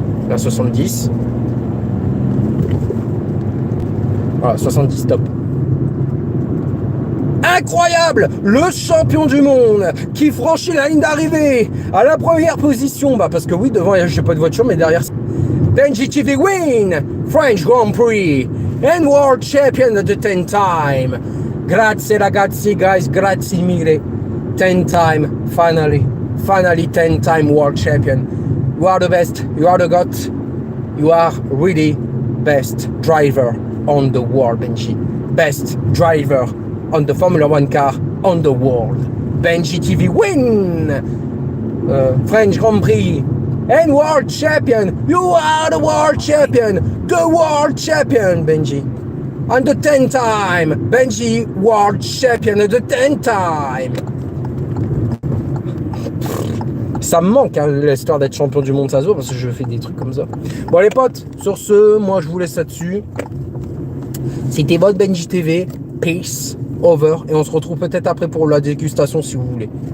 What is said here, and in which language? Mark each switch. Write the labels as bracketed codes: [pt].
[fr] La 70. Voilà, 70 top. Incroyable! Le champion du monde qui franchit la ligne d'arrivée à la première position. Bah parce que oui, devant, j'ai pas de voiture, mais derrière... [en] Benji TV win! French Grand Prix and World Champion at the 10th time. [it] Grazie ragazzi, guys, grazie mille. [en] 10th time, finally 10th time World Champion. You are the best, you are the GOAT, you are really best driver on the world, Benji. Best driver on the Formula One car on the world. Benji TV win! French Grand Prix and World Champion. You are the World Champion. The World Champion, Benji. On the 10th time. Benji, World Champion at the 10th time. [fr] Ça me manque hein, l'histoire d'être champion du monde, ça se voit, parce que je fais des trucs comme ça. Bon les potes, sur ce, moi je vous laisse là-dessus. C'était votre Benji TV. [en] Peace, over. [fr] Et on se retrouve peut-être après pour la dégustation si vous voulez.